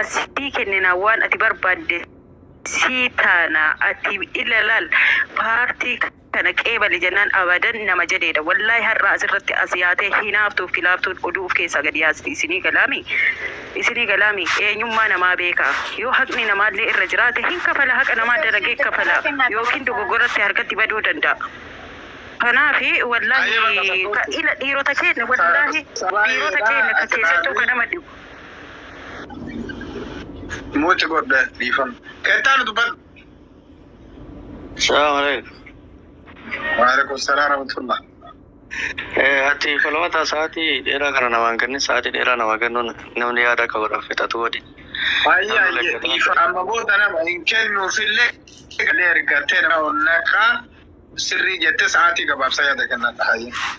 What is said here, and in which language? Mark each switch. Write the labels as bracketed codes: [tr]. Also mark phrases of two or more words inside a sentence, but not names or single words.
[om] sii kennina waan ati barbaadde sii taana ati ilalal paartii kana qeebali jennaan abadan nama jedheedha wallahi har'a asirratti asiyaatee hinaaftuuf kilaaftuun oduuf keessa gadi yaasti isinii galaami eenyummaa namaa beeka yoo haqni namaallee irra jiraate hin kafala haqa namaa dalagee kafala yookiin dogoggoratti harkatti baduu danda'a kanaafi wallahi ila dhiirota keenya wallahi dhiirota keenya ka keessattuu ka nama dhibu موت قرده ليفهم كتان دبل [ar] السلام عليكم وعليكم السلام ورحمة الله [om] ati falmata saati dheeraa kana namaan kenni saati dheeraa namaa kennuun namni yaada qabuudhaaf fixatu godhi. Ayyaa amma booda nama hin kennu fillee galee ergattee nama onnaqaa sirrii jettee sa'aatii gabaabsaa yaada kennan taa'ee.